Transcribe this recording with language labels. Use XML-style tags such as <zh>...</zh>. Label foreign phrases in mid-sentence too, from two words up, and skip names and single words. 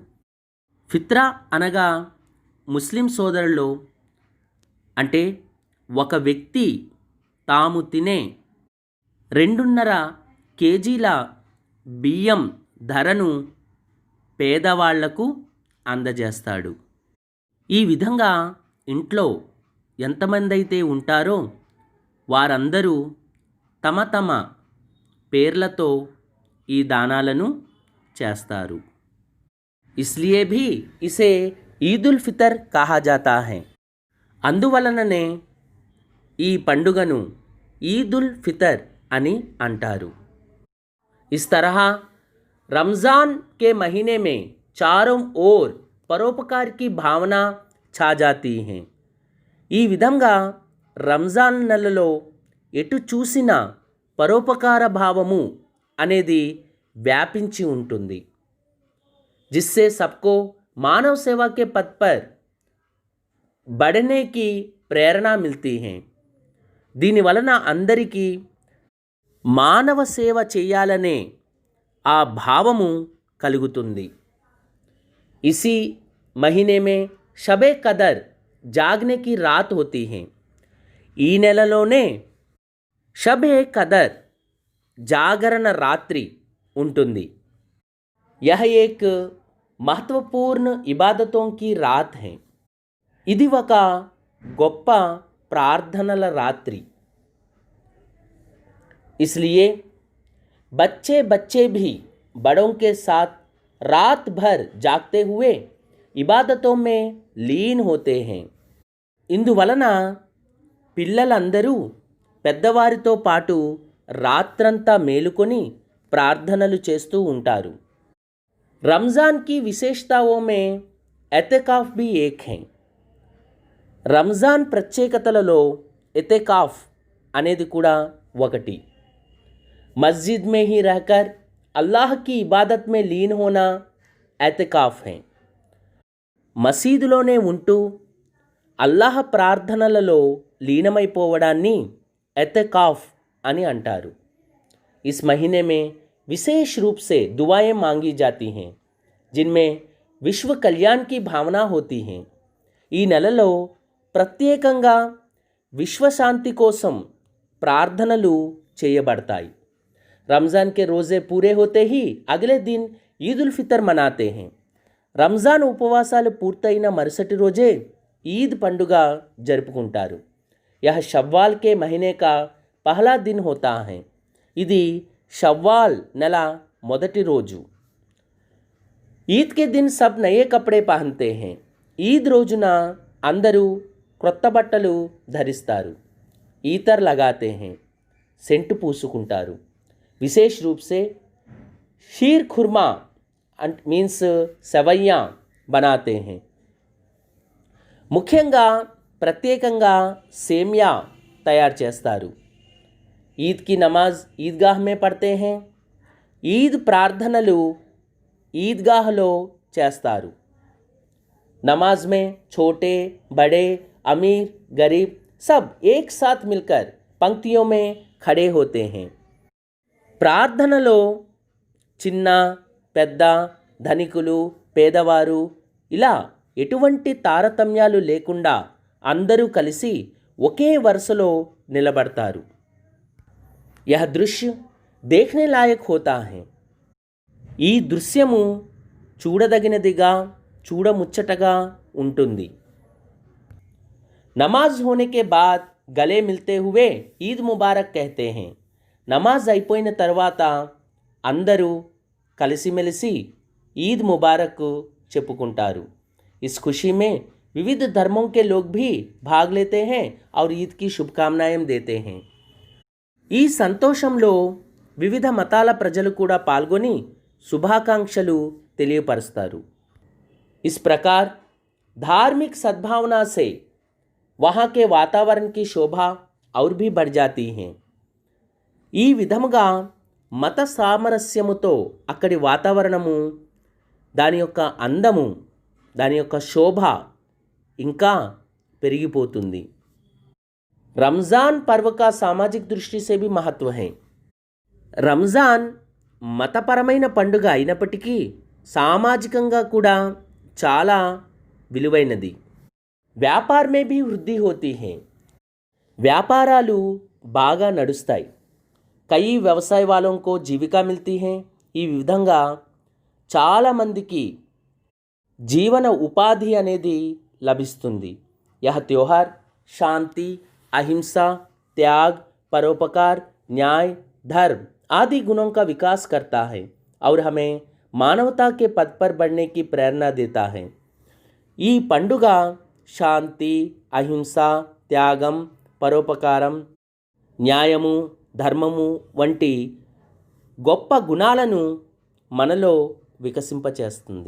<te>ఫిత్రా అనగా ముస్లిం సోదరులు అంటే ఒక వ్యక్తి తాము తినే 2.5 కేజీల బియ్యం ధరను పేదవాళ్లకు అందజేస్తాడు. ఈ విధంగా ఇంట్లో ఎంతమంది అయితే ఉంటారో వారందరూ తమ తమ పేర్లతో ఈ దానాలను చేస్తారు.</te> <hi>इसलिए भी इसे ईद उल फितर कहा जाता है.</hi> <te>అందువలననే ఈ పండుగను ఈద్ ఉల్ ఫితర్ అని అంటారు.</te> <hi>इस तरह रमज़ान के महीने में चारों ओर परोपकार की भावना छा जाती है.</hi> <te>ఈ విధంగా రంజాన్ నెలలో ఎటు చూసినా పరోపకార భావము అనేది వ్యాపించి ఉంటుంది.</te> <hi>जिससे सबको मानव सेवा के पथ पर बढ़ने की प्रेरणा मिलती है.</hi> <te>దీనివలన అందరికీ మానవ సేవ చేయాలనే ఆ భావము కలుగుతుంది.</te> <hi>इसी महीने में शबे कदर जागने की रात होती है.</hi> <te>ఈ నెలలోనే షబే కదర్ జాగరణ రాత్రి ఉంటుంది.</te> <hi>यह एक महत्वपूर्ण इबादतों की रात है.</hi> <te>ఇది ఒక గొప్ప ప్రార్థనల రాత్రి.</te> <hi>इसलिए बच्चे भी बड़ों के साथ रात भर जागते हुए इबादतों में लीन होते हैं.</hi> <te>ఇందువలన పిల్లలందరూ పెద్దవారితో పాటు రాత్రంతా మేలుకొని ప్రార్థనలు చేస్తూ ఉంటారు.</te> <hi>रमज़ान की विशेषताओं में एतेकाफ़ भी एक है.</hi> <te>రంజాన్ ప్రత్యేకతలలో ఎతెకాఫ్ అనేది కూడా ఒకటి.</te> <hi>मस्जिद में ही रहकर अल्लाह की इबादत में लीन होना एतिकाఫ్ है.</hi> <te>మసీదులోనే ఉంటూ అల్లాహ్ ప్రార్థనలలో లీనమైపోవడాన్ని एतिकाफ అని అంటారు.</te> <hi>इस महीने में विशेष रूप से दुआएं मांगी जाती हैं जिनमें विश्व कल्याण की भावना होती है.</hi> <te>ఈ నెలలో ప్రత్యేకంగా విశ్వశాంతి కోసం ప్రార్థనలు చేయబడతాయి.</te> <hi>रमज़ान के रोज़े पूरे होते ही अगले दिन ईद उल फितर मनाते हैं.</hi> <te>రంజాన్ ఉపవాసాలు పూర్తయిన మరుసటి రోజే ఈద్ పండుగ జరుపుకుంటారు.</te> <hi>यह शव्वाल के महीने का पहला दिन होता है.</hi> <te>ఇది शव्वाल నెల మొదటి రోజు.</te> <hi>ईद के दिन सब नए कपड़े पहनते हैं.</hi> <te>ఈద్ రోజున అందరూ క్రొత్త బట్టలు ధరిస్తారు.</te> <hi>इत्र लगाते हैं.</hi> <te>సెంటు పూసుకుంటారు.</te> <hi>विशेष रूप से शीर खुरमा मीन्स सेवैयाँ बनाते हैं.</hi> <te>ముఖ్యంగా ప్రత్యేకంగా సేమియా తయారు చేస్తారు.</te> <hi>ईद की नमाज ईदगाह में पढ़ते हैं.</hi> <te>ईद ప్రార్థనలు ईदगाहలో చేస్తారు.</te> <hi>नमाज में छोटे बड़े अमीर गरीब सब एक साथ मिलकर पंक्तियों में खड़े होते हैं.</hi> <te>ప్రార్థనలో చిన్న పెద్ద ధనికులు పేదవారు ఇలా ఎటువంటి తారతమ్యాలు లేకుండా అందరూ కలిసి ఒకే వరుసలో నిలబడతారు.</te> <hi>यह दृश्य देखने लायक होता है.</hi> <te>ఈ దృశ్యము చూడదగినదిగా చూడముచ్చటగా ఉంటుంది.</te> <hi>नमाज होने के बाद गले मिलते हुए ईद मुबारक कहते हैं.</hi> <te>नमाज అయిపోయిన తర్వాత అందరూ కలిసిమెలిసి</te> <hi>ईद मुबारक</hi> <te>చెప్పుకుంటారు.</te> <hi>इस खुशी में विविध धर्मों के लोग भी भाग लेते हैं और ईद की शुभकामनाएं देते हैं.</hi> <te>ఈ సంతోషంలో వివిధ మతాల ప్రజలు కూడా పాల్గొని శుభాకాంక్షలు తెలియపరుస్తారు.</te> <hi>इस प्रकार धार्मिक सद्भावना से वहाँ के वातावरण की शोभा और भी बढ़ जाती है.</hi> <te>ఈ విధముగా మత సామరస్యముతో అక్కడి వాతావరణము దాని యొక్క అందము దాని యొక్క శోభ ఇంకా పెరిగిపోతుంది.</te> <hi>रमज़ान पर्व का सामाजिक दृष्टि से भी महत्व है.</hi> <te>రంజాన్ మతపరమైన పండుగ అయినప్పటికీ సామాజికంగా కూడా చాలా విలువైనది.</te> <hi>వ్యాపార में भी वृद्धि होती है.</hi> <te>వ్యాపారాలు బాగా నడుస్తాయి.</te> <hi>कई व्यवसाय वालों को जीविका मिलती है.</hi> <te>ఈ విధంగా చాలామందికి జీవన ఉపాధి అనేది లభిస్తుంది.</te> <hi>यह त्योहार शांति अहिंसा त्याग परोपकार न्याय धर्म आदि गुणों का विकास करता है और हमें मानवता के पद पर बढ़ने की प्रेरणा देता है.</hi> <te>ఈ పండుగ శాంతి అహింస త్యాగం పరోపకారం న్యాయము ధర్మము వంటి గొప్ప గుణాలను మనలో వికసింపచేస్తుంది.</te>